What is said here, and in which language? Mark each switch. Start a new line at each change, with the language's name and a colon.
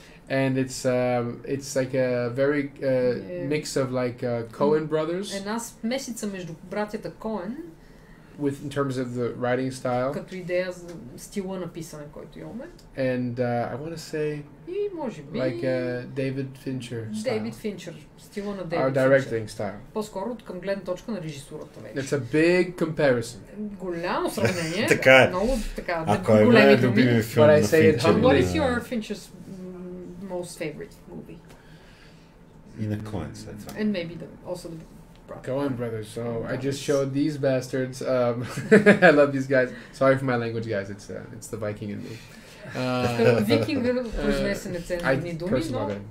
English: And it's like a very mix of like Coen brothers.
Bulgarian: Една смесица между братята Коен.
English: In terms of the writing style.
Bulgarian: Като идея за стила на писане, който имаме.
English: And I want to say
Bulgarian: и може би
English: like David Fincher style.
Bulgarian: David Fincher, стила на David
English: Our directing style.
Bulgarian: По-скоро към гледна точка на режисурата вече.
English: It's a big comparison.
Bulgarian: Голямо сравнение. Така е. Много така. Ако е най-любимият филм на Fincher.
English: What is your Fincher's most favorite movie?
Bulgarian: И на Coen след това.
English: And maybe also the Coen brothers. So I just showed these bastards. I love these guys. Sorry for my language, guys. It's the Viking in me.
Bulgarian: Викинга произнесе нецензурни думи, но...